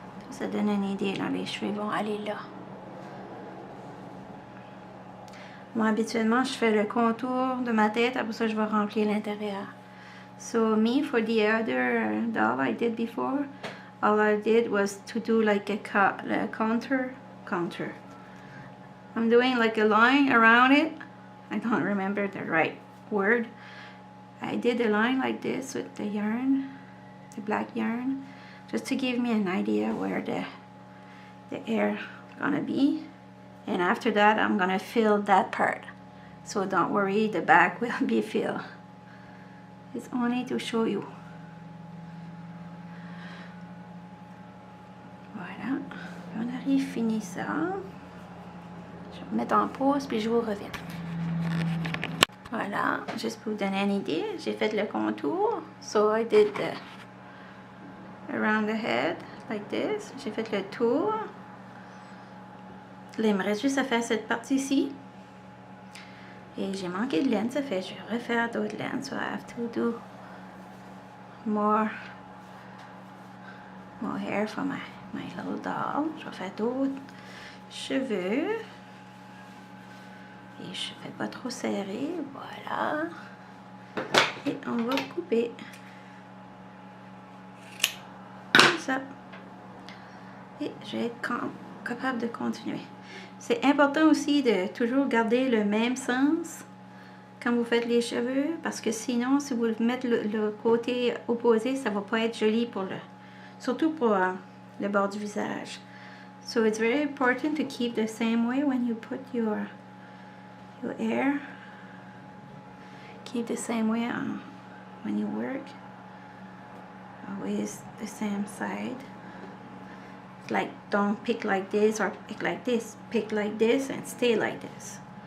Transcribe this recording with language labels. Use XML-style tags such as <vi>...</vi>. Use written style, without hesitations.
<fr>Ça donne une idée, là, les cheveux vont aller là. Moi, habituellement, je fais le contour de ma tête, après ça, je vais remplir l'intérieur.</fr> <en>So, me, for the other doll I did before, all I did was to do like a contour. I'm doing like a line around it. I don't remember the right word. I did a line like this with the yarn, the black yarn, just to give me an idea where the hair gonna be. And after that, I'm gonna fill that part. So don't worry, the back will be filled. It's only to show you.</en> <fr>Voilà, on arrive, fini ça. Je vais mettre en pause puis je vous reviens. Voilà, juste pour vous donner une idée, j'ai fait le contour.</fr> <en>So I did around the head like this.</en> <fr>J'ai fait le tour. Là, il me reste juste à faire cette partie-ci. Et j'ai manqué de laine, ça fait je vais refaire d'autres laines.</fr> <en>So I have to do more hair for my little doll.</en> <fr>Je vais faire d'autres cheveux. Et je ne fais pas trop serré. Voilà. Et on va couper. Comme ça. Et je vais être capable de continuer. C'est important aussi de toujours garder le même sens quand vous faites les cheveux, parce que sinon, si vous mettez le côté opposé, ça va pas être joli pour surtout pour le bord du visage.</fr> <en>So it's very important to keep the same way when you put your hair. Keep the same way when you work. Always the same side. Like, don't pick like this or pick like this. Pick like this and stay like this.</en>